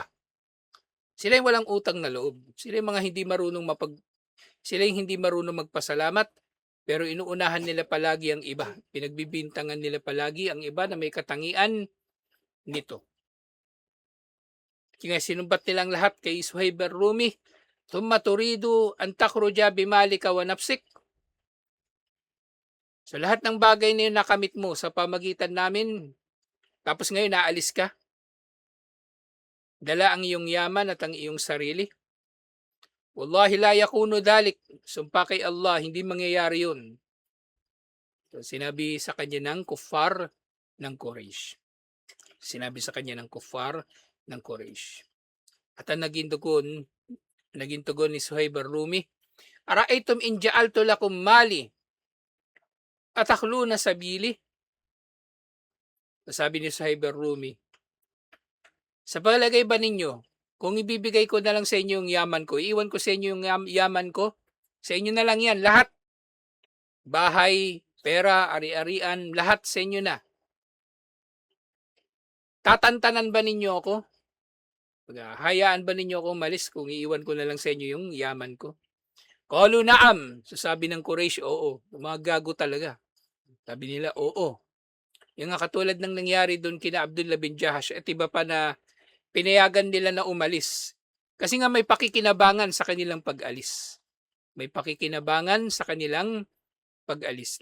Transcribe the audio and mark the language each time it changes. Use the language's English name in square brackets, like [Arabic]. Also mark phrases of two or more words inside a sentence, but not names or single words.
[Filipino] Sila yung walang utang na loob. Sila yung mga sila yung hindi marunong magpasalamat, pero inuunahan nila palagi ang iba. Pinagbibintangan nila palagi ang iba na may katangian nito. Kaya sinumbat nilang lahat kay Suhaib ar-Rumi, [Arabic] "Thumma turidu an takhruja bimalika wa nafsik." [Filipino] So lahat ng bagay na yun nakamit mo sa pamagitan namin, tapos ngayon naalis ka. Dala ang iyong yaman at ang iyong sarili. [Arabic] Wallahi la yakunu dhalik. [Filipino] Sumpa kay Allah, hindi mangyayari yun. So, sinabi sa kanya ng kuffar ng Quraysh. Sinabi sa kanya ng kuffar ng Quraysh. At ang naging tugon ni Suhaib ar-Rumi, [Arabic] "Ara'aytum in ja'altu lakum mali atakhluna sabili?" [Filipino] Sabi ni Suhaib ar-Rumi, sa palagay ba ninyo, kung ibibigay ko na lang sa inyo yung yaman ko, iiwan ko sa inyo yung yaman ko, sa inyo na lang yan, lahat. Bahay, pera, ari-arian, lahat sa inyo na. Tatantanan ba ninyo ako? Hayaan ba ninyo ako umalis kung iiwan ko na lang sa inyo yung yaman ko? [Arabic] Qalu na'am. [Filipino] So sabi ng Quraysh, oo. Mga gago talaga. Sabi nila, oo. Yung nga katulad ng nangyari doon kina Abdullah bin Jahash at iba pa na pinayagan nila na umalis. Kasi nga may pakikinabangan sa kanilang pag-alis. May pakikinabangan sa kanilang pag-alis.